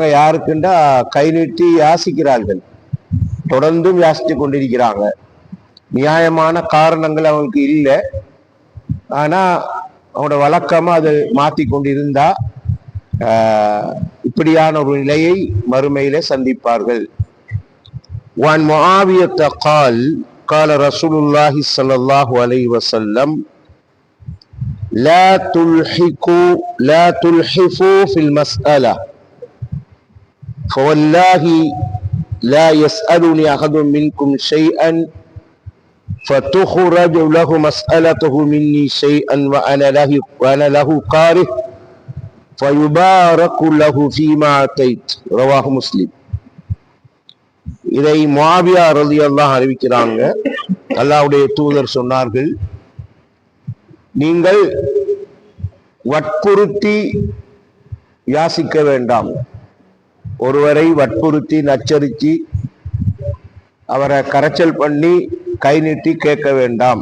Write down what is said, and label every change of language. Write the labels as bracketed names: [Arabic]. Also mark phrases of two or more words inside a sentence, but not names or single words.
[Tamil] யாருக்குண்டா கை நீட்டி யாசிக்கிறார்கள், தொடர்ந்தும் யாசித்து கொண்டிருக்கிறாங்க. நியாயமான காரணங்கள் அவங்களுக்கு இல்லை, ஆனா அவனோட வழக்கமா அதை மாத்தி கொண்டிருந்தா இப்படியான ஒரு நிலையை மறுமையிலே சந்திப்பார்கள். [Arabic] وعن معاوية قال قال رسول الله صلى الله عليه وسلم لا تلحفوا في المسألة فوالله لا يسألني أحد منكم شيئا فتخرج له مسألته مني شيئا وأنا له كاره فيبارك له فيما أتيت. رواه مسلم. [Tamil] இதை முஆவியா ரலியல்லாஹு அறிவிக்கிறாங்க. அல்லாஹ்வுடைய தூதர் சொன்னார்கள், நீங்கள் வற்புறுத்தி யாசிக்க வேண்டாம். ஒருவரை வற்புறுத்தி நச்சரித்து அவரை கரைச்சல் பண்ணி கை நீட்டி கேட்க வேண்டாம்.